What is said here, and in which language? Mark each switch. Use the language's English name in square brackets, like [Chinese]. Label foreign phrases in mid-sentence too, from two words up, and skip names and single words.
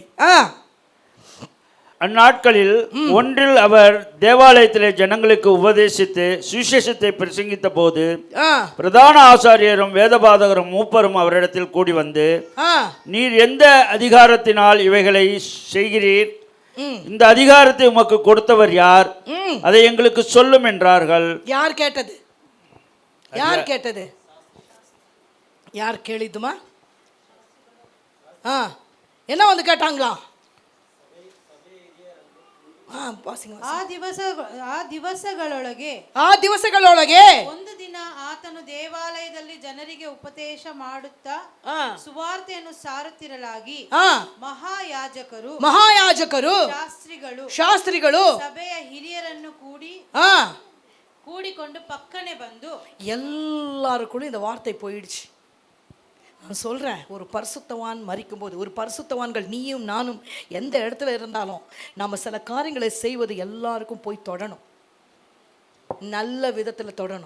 [Tamil] அந்நாட்களில் ஒன்றில் அவர் தேவாலயத்திலே ஜனங்களுக்கு உபதேசித்து சுவிசேஷத்தை பிரசங்கித்த போது பிரதான ஆசாரியரும் வேதபாதகரும் மூப்பரும் அவரிடத்தில் கூடி வந்து, நீர் எந்த அதிகாரத்தினால் இவைகளை செய்கிறீர், இந்த அதிகாரத்தை உமக்கு கொடுத்தவர் யார், அதை எங்களுக்கு சொல்லும் என்றார்கள். யார் கேட்டது யார் கேளிதுமா? என்ன வந்து கேட்டாங்களா? [Kannada] ಆ ದಿವಸಗಳೊಳಗೆ ಒಂದು ದಿನ ಆತನು ದೇವಾಲಯದಲ್ಲಿ ಜನರಿಗೆ ಉಪದೇಶ ಮಾಡುತ್ತಾ ಸುವಾರ್ತೆಯನ್ನು ಸಾರುತ್ತಿರಲಾಗಿ ಮಹಾಯಾಜಕರು ಶಾಸ್ತ್ರಿಗಳು ಸಭೆಯ ಹಿರಿಯರನ್ನು [Tamil] கூடிக்கொண்டு பக்கனே வந்து எல்லாருக்குள்ளும் இந்த வார்த்தை போயிடுச்சு. நான் சொல்கிறேன், ஒரு பரிசுத்தவான் மரிக்கும்போது, ஒரு பரிசுத்தவான்கள் நீயும் நானும் எந்த இடத்துல இருந்தாலும் நம்ம சில காரியங்களை செய்வது எல்லாருக்கும் போய் தொடணும், நல்ல விதத்தில் தொடணும்.